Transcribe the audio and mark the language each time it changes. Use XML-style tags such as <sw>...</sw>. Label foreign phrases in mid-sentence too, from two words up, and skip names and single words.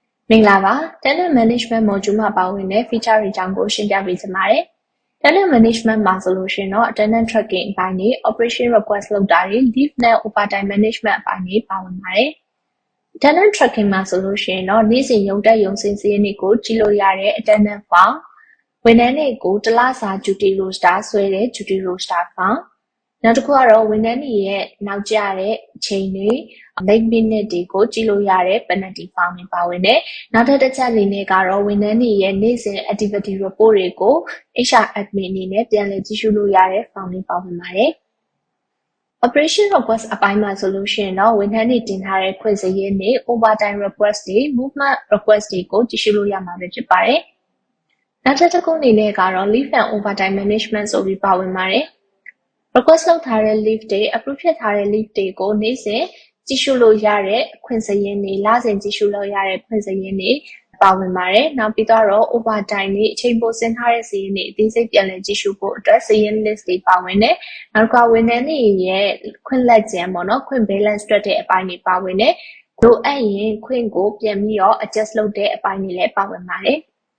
<my>မင်္ဂလာပါ</my> <en>Talent Management Module</en> <my>မှာပါဝင်တဲ့ feature တွေအကြောင်းကိုရှင်းပြပေးချင်ပါတယ်။</my> <en>Talent Management</en> <my>မှာဆိုလို့ရှိရင်တော့</my> <en>Attendance Tracking</en> <my>အပိုင်းတွေ</my> <en>Operation Request</en> <my>လုပ်တာတွေ Leave နဲ့</my> <en>Overtime Management</en> <my>အပိုင်းတွေပါဝင်ပါတယ်။</my> <en>Attendance Tracking</en> <my>မှာဆိုလို့ရှိရင်တော့နေ့စဉ်ရုံတက်ရုံဆင်းစာရင်းတွေကိုကြည့်လို့ရတဲ့</my> <en>Attendance File</en> <my>ဝန်ထမ်းတွေကိုတစ်လစာ</my> <en>Duty Roster</en> <my>ဆွဲတဲ့</my> <en>Duty Roster File</en> <my>နောက်တစ်ခုကတော့ဝန်ထမ်းတွေရဲ့နောက်ကျတဲ့အချိန်တွေ</my> <en>late minute</en> <my>တွေကိုကြည့်လို့ရတဲ့</my> <en>penalty file</en> <my>တွေပါဝင်တယ်။နောက်ထပ်တစ်ချက်အနေနဲ့ကတော့ဝန်ထမ်းတွေရဲ့ နေ့စဉ်</my> <en>activity report</en> <my>တွေကို</my> <en>HR admin</en> <my>အနေနဲ့ပြန်လည်ကြည့်ရှုလို့ရတဲ့ file တွေပါဝင်ပါတယ်။</my> <en>Operation Request</en> <my>အပိုင်းမှာဆိုလို့ရှိရင်တော့ဝန်ထမ်းတွေတင်ထားတဲ့ခွင့်စာရင်းတွေ</my> <en>overtime request</en> <my>တွေ</my> <en>movement request</en> <my>တွေကိုကြည့်ရှုလို့ရမှာဖြစ်ပါတယ်။နောက်ထပ်တစ်ခုအနေနဲ့ကတော့</my> <en>leave and overtime management</en> <my>ဆိုပြီးပါဝင်ပါတယ် ။ request လုပ်ထားတဲ့ leave တွေ approve ဖြစ်ထားတဲ့ leave တွေကိုနေ့စဉ်ကြည့်ရှုလို့ရတဲ့ခွင့်စာရင်းတွေလစဉ်ကြည့်ရှုလို့ရတဲ့ခွင့်စာရင်းတွေပါဝင်ပါတယ်။နောက်ပြီးတော့ overtime တွေအချိန်ပိုဆင်းထားတဲ့စာရင်းတွေအသေးစိတ်ပြန်လည်ကြည့်ရှုဖို့အတွက်စာရင်း list တွေပါဝင်တယ်။နောက်ကဝန်ထမ်းတွေရဲ့ခွင့်လက်ကျန်ပေါ့နော်ခွင့် balance တွက်တဲ့အပိုင်းတွေပါဝင်တယ်။လိုအပ်ရင်ခွင့်ကိုပြန်ပြီးတော့ adjust လုပ်တဲ့အပိုင်းတွေလည်းပါဝင်ပါတယ်။</my>